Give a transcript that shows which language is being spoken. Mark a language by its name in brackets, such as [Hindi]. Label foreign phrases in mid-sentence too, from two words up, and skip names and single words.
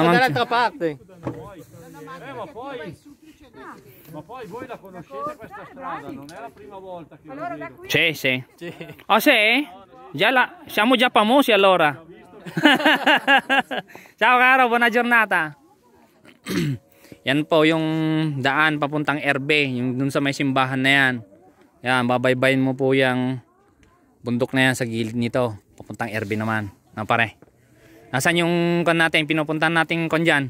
[Italian] dall'altra parte. Ma poi voi la conoscete questa strada? Non è la prima volta che la vedo. Sì. Oh sì? Siamo già famosi allora. Ciao caro, buona giornata. [Filipino] Yan po yung daan papuntang Erbe, yung dun sa may simbahan na yan. Yan, babaybayin mo po yung bundok na yan sa gilid nito. Papuntang Erbe naman. Pare. Nasaan yung kon natin, pinupuntahan natin kon dyan?